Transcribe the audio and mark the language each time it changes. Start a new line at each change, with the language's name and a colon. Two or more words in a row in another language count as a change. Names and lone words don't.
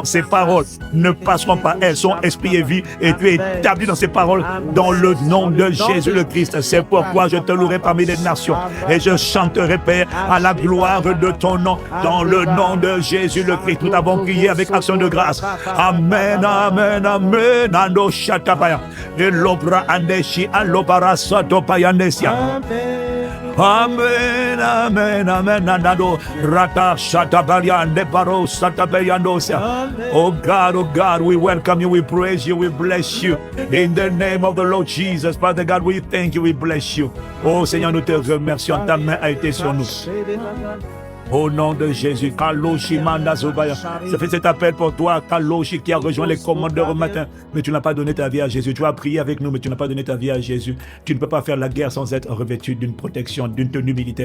French: Ces paroles ne passeront pas. Elles sont esprit et vie et tu es établi dans ces paroles dans le nom de Jésus le Christ. C'est pourquoi je te louerai parmi les nations et je chanterai, Père, à la gloire de ton nom dans le nom de Jésus le Christ. Nous t'avons prié avec action de grâce. Amen, amen, amen. Ando shatapaya. Et l'obra andeshi alobara satopayandesia. Amen, amen, amen, anado rata shatabariande baro satabayandosia.
English: Oh God, we welcome you, we praise you, we bless you. In the name of the Lord Jesus, Father God, we thank you, we bless you.
French: Oh Seigneur, nous te remercions, ta main a été sur nous. Au nom de Jésus, Kaloshi Manda Zobaya. Je fais cet appel pour toi, Kaloshi, qui a rejoint les commandeurs au matin. Mais tu n'as pas donné ta vie à Jésus. Tu as prié avec nous, mais tu n'as pas donné ta vie à Jésus. Tu ne peux pas faire la guerre sans être revêtu d'une protection, d'une tenue militaire.